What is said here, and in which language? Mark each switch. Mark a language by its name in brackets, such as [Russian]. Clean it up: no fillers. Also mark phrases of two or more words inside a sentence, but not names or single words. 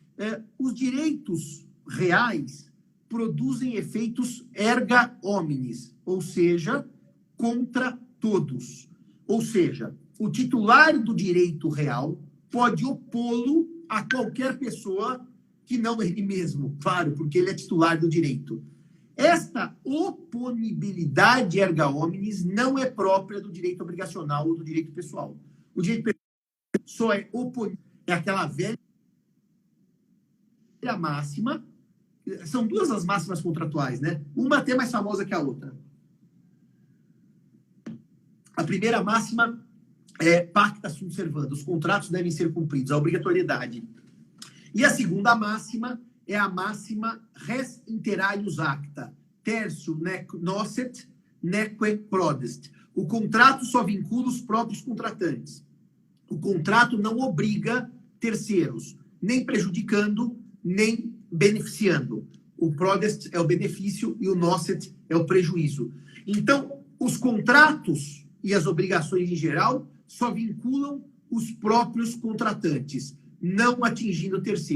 [Portuguese] Os direitos reais produzem efeitos [Latin] erga omnes, [Portuguese] ou seja, contra todos. Ou seja, o titular do direito real pode opô-lo a qualquer pessoa que não ele mesmo, claro, porque ele é titular do direito. Esta oponibilidade [Latin] erga omnes [Portuguese] não é própria do direito obrigacional ou do direito pessoal. O direito pessoal só é oponível, é aquela velha máxima. São duas as máximas contratuais, né? Uma até mais famosa que a outra. A primeira máxima é [Latin] pacta sunt servanda, [Portuguese] os contratos devem ser cumpridos, a obrigatoriedade. E a segunda máxima é a máxima [Latin] res inter alios acta, tertium nec nocet, neque prodest. [Portuguese] O contrato só vincula os próprios contratantes. O contrato não obriga terceiros, nem prejudicando, nem beneficiando. O prodest é o benefício e o nocet é o prejuízo. Então, os contratos e as obrigações em geral só vinculam os próprios contratantes, não atingindo terceiros.